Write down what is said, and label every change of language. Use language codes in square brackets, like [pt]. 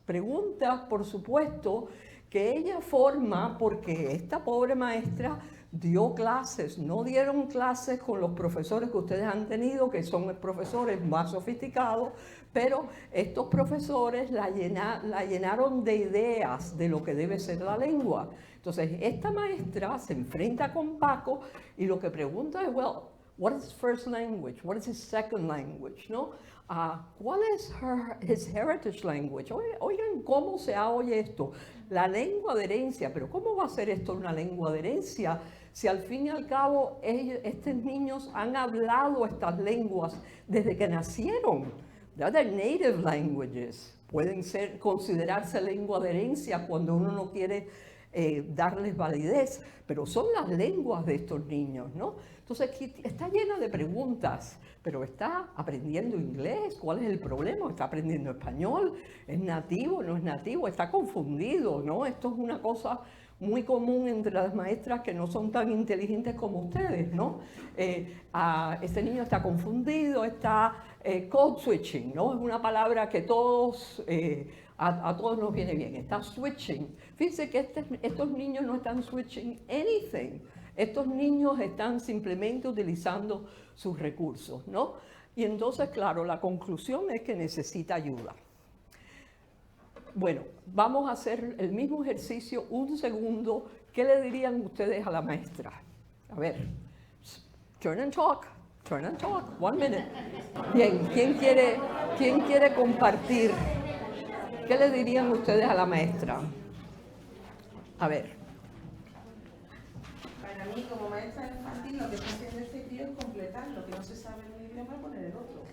[es] Preguntas, por supuesto, que ella forma porque esta pobre maestra dio clases, no dieron clases con los profesores que ustedes han tenido, que son profesores más sofisticados, pero estos profesores la llenaron de ideas de lo que debe ser la lengua. Entonces, esta maestra se enfrenta con Paco y lo que pregunta es, well, [en] What is his first language? What is his second language? [es] ¿No? ¿Cuál es [en] his heritage language? [es] Oigan, ¿cómo se oye esto? La lengua de herencia, pero ¿cómo va a ser esto una lengua de herencia si al fin y al cabo estos niños han hablado estas lenguas desde que nacieron? [en] They're their native languages. [es] Pueden considerarse lengua de herencia cuando uno no quiere darles validez, pero son las lenguas de estos niños, ¿no? Entonces aquí está llena de preguntas, pero está aprendiendo inglés, ¿cuál es el problema? ¿Está aprendiendo español? ¿Es nativo? ¿No es nativo? Está confundido, ¿no? Esto es una cosa muy común entre las maestras que no son tan inteligentes como ustedes, ¿no? Este niño está confundido, está code switching, ¿no? Es una palabra que todos, a todos nos viene bien, está switching. Fíjense que estos niños no están [en] switching anything. [es] Estos niños están simplemente utilizando sus recursos, ¿no? Y entonces, claro, la conclusión es que necesita ayuda. Bueno, vamos a hacer el mismo ejercicio un segundo. ¿Qué le dirían ustedes a la maestra? A ver, [en] turn and talk, 1 minute. [es] Bien, ¿quién quiere compartir? ¿Qué le dirían ustedes a la maestra? A ver. Para mí, como maestra infantil, lo que está haciendo este crío es completar lo que no se sabe en un idioma, poner el otro.